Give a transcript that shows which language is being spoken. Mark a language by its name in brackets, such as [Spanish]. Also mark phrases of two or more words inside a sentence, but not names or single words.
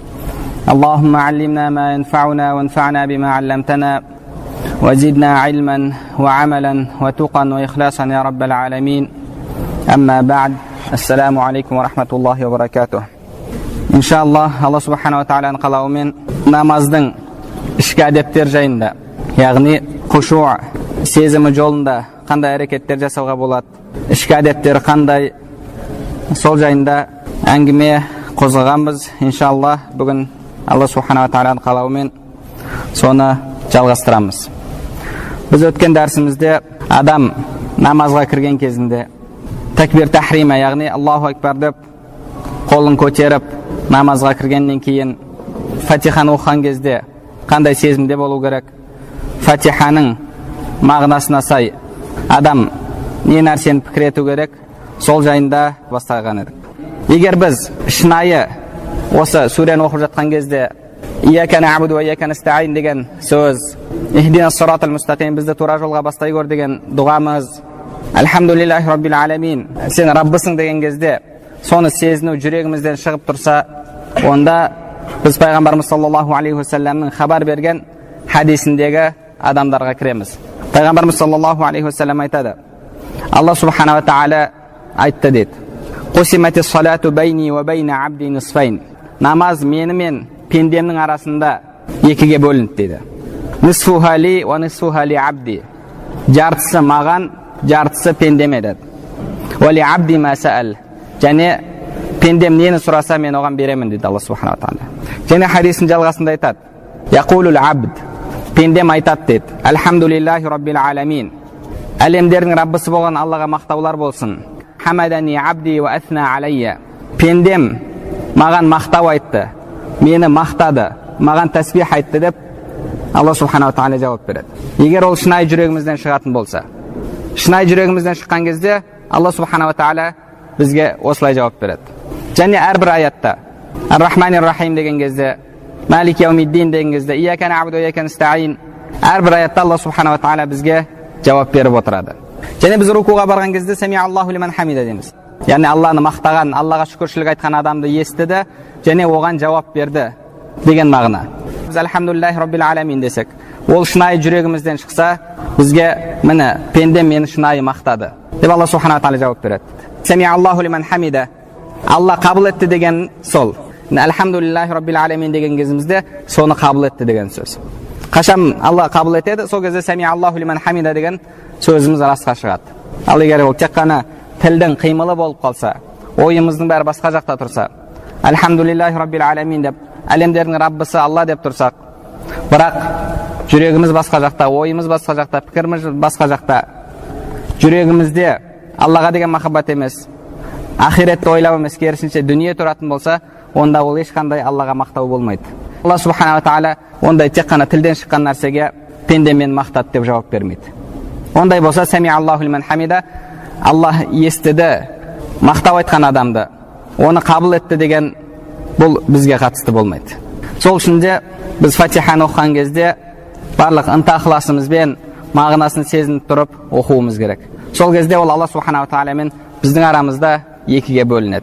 [Arabic] اللهم علمنا ما ينفعنا وانفعنا بما علمتنا، وزدنا علما وعملا وتقا وإخلاصا يا رب العالمين. أما بعد، السلام عليكم ورحمة الله وبركاته. إن شاء الله الله سبحانه وتعالى [Kazakh] қалауымен намаздың ішкі әдептер жайында, яғни хұшу сезімі жолында қандай әрекеттер жасауға болады, ішкі әдептер қандай, сол жайында әңгіме қозғағанбыз. Иншаллах бүгін [Arabic] الله سبحانه وتعالى [Kazakh] қалауымен соны жалғастырамыз. Біз өткен дәрісімізде адам намазға кірген кезінде [Arabic] تكبيرة التحريم, [Kazakh] яғни [Arabic] الله أكبر [Kazakh] деп қолын көтеріп намазға кіргеннен кейін фатиханы оқыған кезде қандай сезімде болу керек, фатиханың мағынасына сай адам не нәрсені пікір ету керек, сол жайында бастаған едік. Егер біз шынайы осы сүрені оқып жатқан кезде [Arabic] إياك نعبد وإياك نستعين [Kazakh] деген сөз, [Arabic] اهدنا الصراط المستقيم, [Kazakh] бізді тура жолға бастай көр деген дұғамыз, [Arabic] الحمد لله رب العالمين, [Kazakh] сен Раббысың деген кезде соны сезіну жүрегімізден шығып тұрса, онда біз пайғамбарымыз [Arabic] صلى الله عليه وسلم [Kazakh] хабар берген хадисіндегі адамдарға кіреміз. Пайғамбарымыз [Arabic] صلى الله عليه وسلم [Kazakh] айтады, [Arabic] الله سبحانه وتعالى [Kazakh] айтты дейді: [Arabic] «قسمت الصلاة بيني وبين عبدي نصفين». [Kazakh] Намаз мені мен пендемнің арасында екіге бөлінді дейді. [Arabic] «نصفها لي ونصفها لعبدي». [Kazakh] Жартысы маған, жартысы пендеме деді. [Arabic] «ولعبدي ما سأل». [Kazakh] Және пендем нені сұраса мен оған беремін дейді [Arabic] الله سبحانه وتعالى. [Kazakh] Және хадистің жалғасында айтады: [Arabic] «يقول العبد». [Kazakh] Пендем айтады дейді: [Arabic] «الحمد لله رب العالمين». [Kazakh] Әлемдердің Раббысы болған Аллаға мақтаулар болсын. [Arabic] «حمدني عبدي وأثنى علي». [Kazakh] Пендем маған мақтау айтты, мені мақтады, маған тәсбих айтты деп [Arabic] الله سبحانه وتعالى [Kazakh] жауап береді. Егер ол шынайы жүрегімізден шығатын болса, шынайы жүрегімізден шыққан кезде [Arabic] الله سبحانه وتعالى [Kazakh] бізге осылай жауап береді. Және әрбір аятта [Arabic] الرحمن الرحيم [Kazakh] деген кезде, [Arabic] مالك يوم الدين [Kazakh] деген кезде, [Arabic] إياك نعبد وإياك نستعين, [Kazakh] әрбір аятта [Arabic] الله سبحانه وتعالى [Kazakh] бізге жауап беріп отырады. Және біз рукуға барған кезде [Arabic] سمع الله لمن حمده [Kazakh] дейміз. Яғни Алланы мақтаған, Аллаға шүкіршілік айтқан адамды естіді және оған жауап берді деген мағына. Біз [Arabic] الحمد لله رب العالمين [Kazakh] десек, ол шынайы жүрегімізден шықса, бізге міне пендем мені шынайы мақтады деп [Arabic] الله سبحانه وتعالى [Kazakh] жауап береді. [Arabic] سمع الله لمن حمده, [Kazakh] Алла қабыл етті деген сол. [Arabic] الحمد لله رب العالمين [Kazakh] деген кезімізде соны қабыл етті деген сөз. Қашан Алла қабыл етеді, сол кезде [Arabic] سمع الله لمن حمده [Kazakh] деген сөзіміз расқа шығады. Ал егер ол тек қана тілдің қимылы болып қалса, ойымыздың бәрі басқа жақта тұрса, [Arabic] الحمد لله رب العالمين [Kazakh] деп, әлемдердің Раббысы Алла деп тұрсақ, бірақ жүрегіміз басқа жақта, ойымыз басқа жақта, пікіріміз басқа жақта, жүрегімізде Аллаға деген махаббат емес, ақиретті ойлау емес, керісінше дүние тұратын болса, онда ол ешқандай Аллаға мақтау болмайды. [Arabic] الله سبحانه وتعالى [Kazakh] ондай тек қана тілден шыққан нәрсеге пендемен мақтады деп жауап бермейді. Ондай болса, [Arabic] سمع الله لمن حمده, [Kazakh] Алла естіді, мақтау айтқан адамды, оны қабыл етті деген бұл бізге қатысты болмайды. Сол үшін де біз фатиханы оқыған кезде барлық ынта-ықыласымызбен мағынасын сезініп тұрып оқуымыз керек. Сол кезде ол [Arabic] الله سبحانه وتعالى [Kazakh] біздің арамызда екіге бөлінеді.